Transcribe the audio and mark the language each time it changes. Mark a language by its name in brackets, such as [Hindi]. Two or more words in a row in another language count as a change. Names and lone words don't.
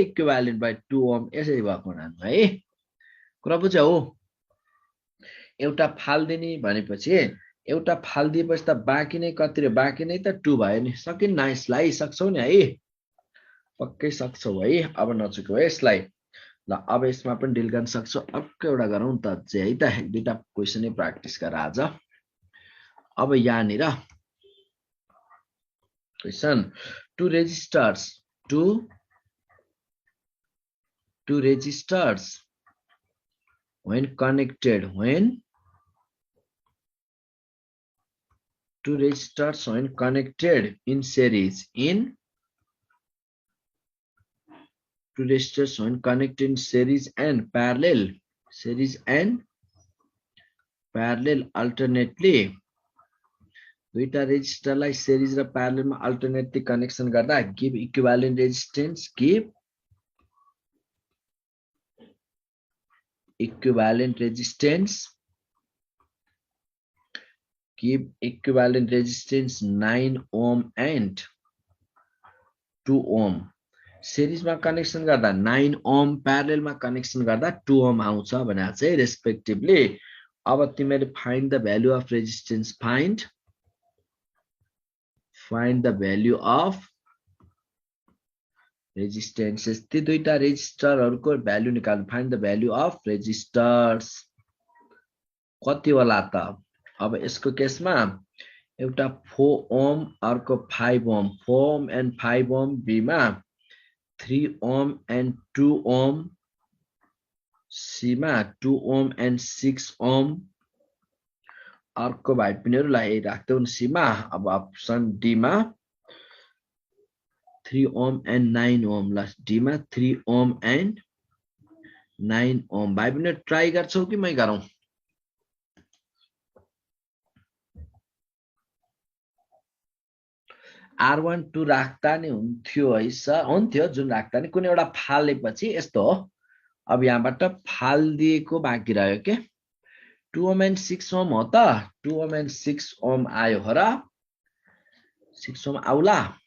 [English] equivalent by [Nepali] 2 ओम यसरी भएको नानु है कुरा बुझ्यौ एउटा फाल्दिने भनेपछि एउटा फाल्दिएपछि त बाँकी नै कति रे बाँकी नै त 2 भयो नि सकिन नाइसलाई सक्छौ नि है पक्कै सक्छौ है अब नचुक्यौ है यसलाई ल अब यसमा पनि डिल गर्न सक्छौ अर्को एउटा गरौँ त चाहिँ है त एक दुईटा [English] question practice [Nepali] गर आज अब यहाँनिर [English] क्वेशन two registers when connected in series and parallel alternately [Nepali] दुईटा रेजिस्टरलाई [English] series र parallel मा alternately connection गर्दा give equivalent resistance give equivalent resistance 9 ohm and 2 ohm series मा connection गर्दा 9 ohm parallel मा connection गर्दा 2 ohm [Nepali] आउँछ भनेर चाहिँ [English] respectively [Nepali] अब तिमीले [English] find the value of resistance find the value of resistances [Nepali] ती दुईटा रेजिस्टरहरुको भ्यालु निकाल्नु [English] find the value of resistors [Nepali] कति होला त अब यसको केसमा एउटा 4 ओम अर्को 5 ओम 4 ओम and 5 ओम B मा 3 ओम and 2 ओम C मा 2 ओम and 6 ओम अर्को भाइ पिनेहरुलाई राख्दै हुन् C मा अब अप्सन D मा 3 ओम and 9 ओम ल D मा 3 ओम and 9 ओम भाइ पिनेहरु ट्राई गर्छौ कि मै गरौँ R12 राख्दा नि हुन्थ्यो है सर हुन्थ्यो जुन राख्दा नि कुनै एउटा फालेपछि यस्तो हो अब यहाँबाट फाल दिएको बाँकी रह्यो के 2 ओम and 6 ओम हो त 2 ओम and 6 ओम आयो हो र 6 ओम आउला